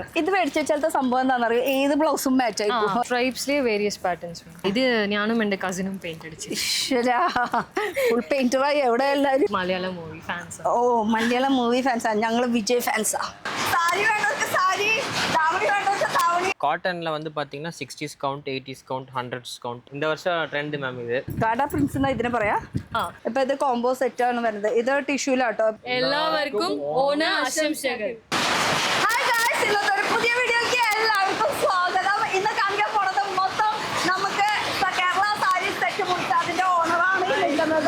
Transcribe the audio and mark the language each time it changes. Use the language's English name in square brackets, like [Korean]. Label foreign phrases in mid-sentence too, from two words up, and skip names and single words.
[Malayalam] ഇത് മേടിച്ച ചിലത്തെ സംഭവം എന്താണെന്നറിയോ, ഏത് ബ്ലൗസും മാച്ച് ആയി. സ്ട്രൈപ്സിലെ [English] various patterns. [Malayalam] ഇത് ഞാനും എൻ്റെ കസിനും പെയിന്റ് അടിച്ചു. ഫുൾ പെയിന്ററായി എവിടെ എല്ലാവരും. മലയാളം [English] movie fans. [Malayalam] ഓ, മലയാളം [English] movie fans. [Malayalam] ഞങ്ങൾ വിജയ് ഫാൻസാ. സാരി വേണ്ടവർക്ക് സാരി, താവണി വേണ്ടവർക്ക് താവണി. [Tamil] காட்டன்ல வந்து பாத்தீங்கன்னா 60s கவுண்ட் 80s கவுண்ட் 100s கவுண்ட் இந்த வருஷம் [English] trend ma'am [Tamil] இது [Malayalam] ഗാഡ പ്രിൻസ് എന്നാ ഇതിനെ പറയാ. ഇപ്പൊ ഇത് [English] combo set [Malayalam] ആണ് വരുന്നത്. ഇത് ടിഷ്യൂലാട്ടോ. എല്ലാവർക്കും ഓണ ആശംസകൾ. [English] hi guys, [Malayalam] ഇന്നത്തെ ഒരു പുതിയ വീഡിയോയ്ക്ക് എല്ലാവർക്കും സ്വാഗതം. ഇന്ന് കാണിക്കാൻ പോണത് മൊത്തം നമുക്ക് കേരള സാരി സെറ്റ് മുറിച്ച് അതിന്റെ ഓണറാണ് നിൽക്കുന്നത്.